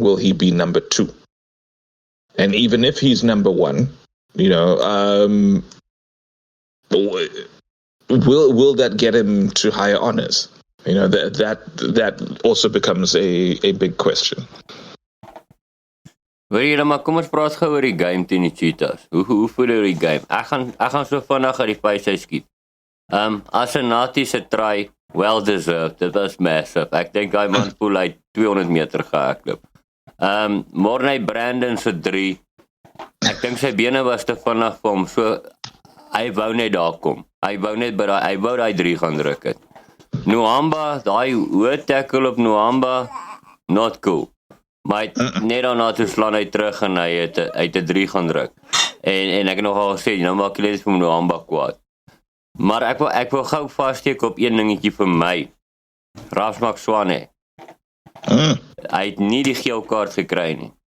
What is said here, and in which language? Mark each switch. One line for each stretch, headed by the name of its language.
English: Will he be number 2? And even if he's number 1, will that get him to higher honors? That also becomes a big question.
Afrikaans: Weet jy, maar kom ons praat gou oor die game teen die Cheetahs. Hoe voel jy oor die game? Ek gaan so vinnig uit die face skiet. Asenati se try, well deserved. Dit was massive. Ek dink hy man voel hy 200 meter gehardloop. Morney Brandon se 3, Ek dink sy bene was te vinnig vir hom, so hy wou net daar kom. Hy wou net by hy wou daai 3 gaan druk het. Nwamba, daai hoë tackle op Nwamba, not cool. Maar net daarna toe slaan hy terug en hy het 'n 3 gaan druk. En ek het nogal gesê, nou maak jy net vir Nwamba kwaad. Maar ek wil gou vassteek op een dingetjie vir my. Raf Swane. Hy het nie die geel kaart gekry nie.